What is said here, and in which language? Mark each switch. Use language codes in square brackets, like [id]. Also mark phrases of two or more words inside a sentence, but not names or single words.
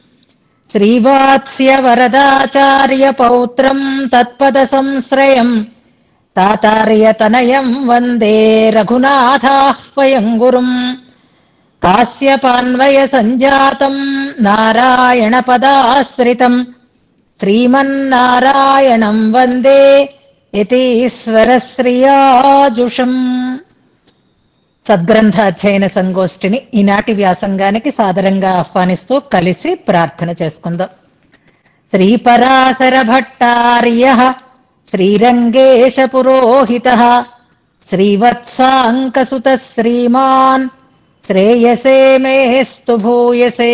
[sa] श्रीवात्स्यवरदाचार्य पौत्रम् तत्पदसंश्रयम् तातार्यतनयम् वन्दे रघुनाथाह्वयम् गुरुम्। कास्यपान्वय सञ्जातम् नारायणपदाश्रितम् श्रीमन्नारायणम् वन्दे యతీశ్వరశ్రియాజుషం. [te] సద్గ్రంథ అధ్యయన సంగోష్ఠిని ఈనాటి వ్యాసంగానికి సాదరంగా ఆహ్వానిస్తూ కలిసి ప్రార్థన చేసుకుందాం. [sa] శ్రీపరాశర భట్టార్య శ్రీరంగేశ పురోహిత శ్రీవత్సాంకసుత శ్రీమాన్ శ్రేయసే మేస్తు భూయసే.